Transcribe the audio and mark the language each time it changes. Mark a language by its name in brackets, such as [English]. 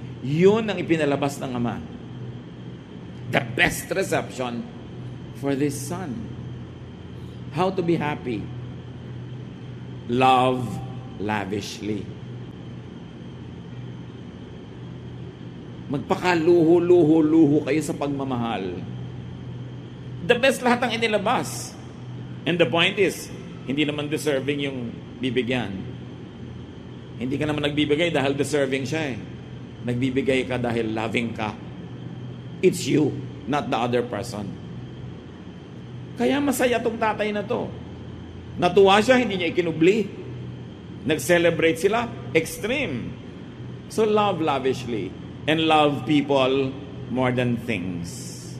[Filipino] Yun ang ipinalabas ng ama. [English] The best reception for this son. How to be happy? Love lavishly. [Filipino] Magpakaluho-luho-luho kayo sa pagmamahal. The best lahat ang inilabas. [English] And the point is, [Filipino] hindi naman deserving yung bibigyan. Hindi ka naman nagbibigay dahil deserving siya eh. Nagbibigay ka dahil loving ka. [English] It's you, not the other person. [Filipino] Kaya masaya tong tatay na to. Natuwa siya, hindi niya ikinubli. Nag-celebrate sila, extreme. [English] So love lavishly and love people more than things.